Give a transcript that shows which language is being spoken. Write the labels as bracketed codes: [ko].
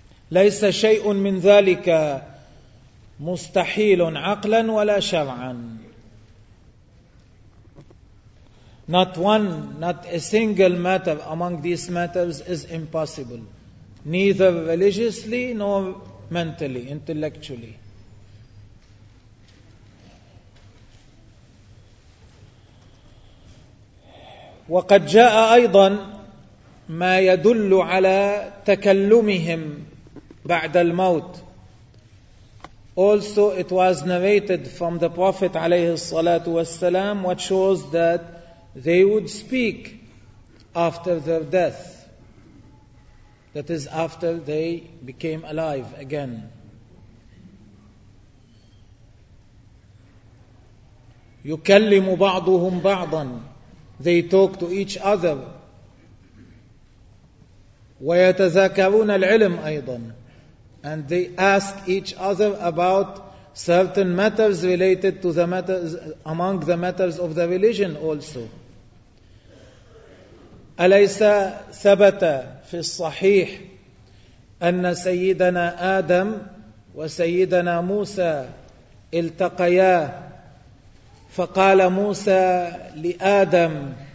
[ar] ليس شيء من ذلك مستحيل عقلا ولا شرعا. [en] Not a single matter among these matters is impossible, neither religiously nor mentally, intellectually. [ar] وقد جاء أيضا ما يدل على تكلمهم بعد الموت. [en] Also, it was narrated from the Prophet [ar] عليه الصلاة والسلام, [en] what shows that they would speak after their death, that is after they became alive again. [ar] يكلم بعضهم بعضا, [en] they talk to each other. [ar] ويتذاكرون العلم أيضا, [en] and they ask each other about certain matters related to the matters among the matters of the religion also. [ar] أليس ثبت في الصحيح أن سيدنا آدم وسيدنا موسى التقيا, فقال موسى لآدم